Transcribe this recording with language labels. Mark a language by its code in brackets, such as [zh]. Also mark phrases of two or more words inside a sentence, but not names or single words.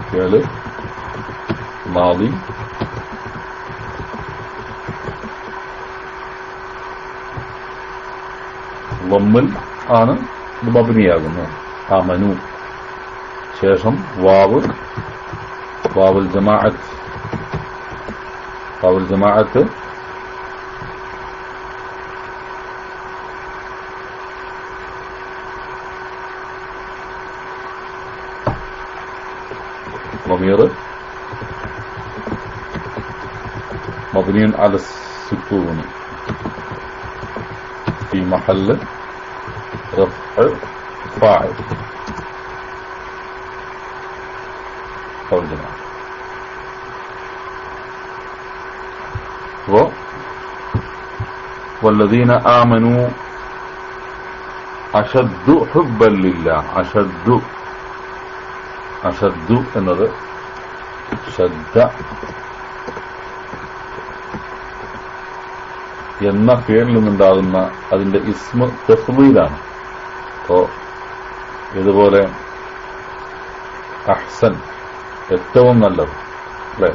[ar] فعل ماضي [ml] വമ്മിൽ ആണ് ഇത് മബ്നിയാകുന്നു. ആമനു ശേഷം [ar] واو الجماعة. واو الجماعة ضمير مبني على السكون في محل رفع فاعل قول جماعة. والذين آمنوا أشد حبا لله. [ml] അഷദ്ദു എന്നത് ശദ്ദ എന്ന പേരിൽ നിന്നുണ്ടാകുന്ന അതിന്റെ ഇസ്മ തഫ്ളീലാണ്. അപ്പോ ഇതുപോലെ അഹ്സൻ ഏറ്റവും നല്ലത്, അല്ലെ?